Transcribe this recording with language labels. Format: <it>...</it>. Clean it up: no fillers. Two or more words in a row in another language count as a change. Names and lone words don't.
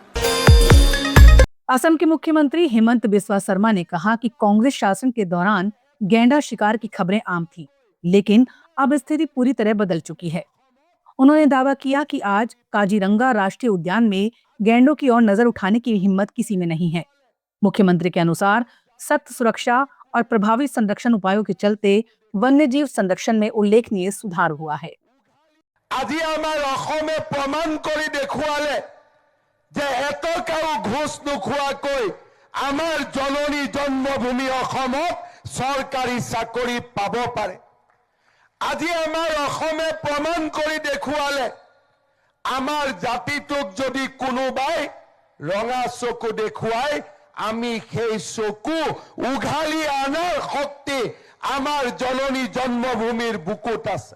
<hi>असम के मुख्यमंत्री हेमंत बिस्वा शर्मा ने कहा कि कांग्रेस शासन के दौरान गैंडा शिकार की खबरें आम थी, लेकिन अब स्थिति पूरी तरह बदल चुकी है। उन्होंने दावा किया कि आज काजीरंगा राष्ट्रीय उद्यान में गैंडों की ओर नजर उठाने की हिम्मत किसी में नहीं है। मुख्यमंत्री के अनुसार सख्त सुरक्षा और प्रभावी संरक्षण उपायों के चलते वन्यजीव संरक्षण में उल्लेखनीय सुधार हुआ है।</hi> <as>আজি আমাৰ অসমে প্ৰমাণ কৰি দেখুৱালে যে এটকাও ঘুষ নোখোৱাকৈ আমাৰ জননী জন্মভূমি অসমত চৰকাৰী চাকৰি পাব পাৰে। আজি আমাৰ অসমে প্ৰমাণ কৰি দেখুৱালে আমাৰ জাতিটোক যদি কোনোবাই ৰঙা চকু দেখুৱাই আমি সেই চকু উঘালি আনাৰ শক্তি আমাৰ জননী জন্মভূমিৰ বুকুত আছে।</as>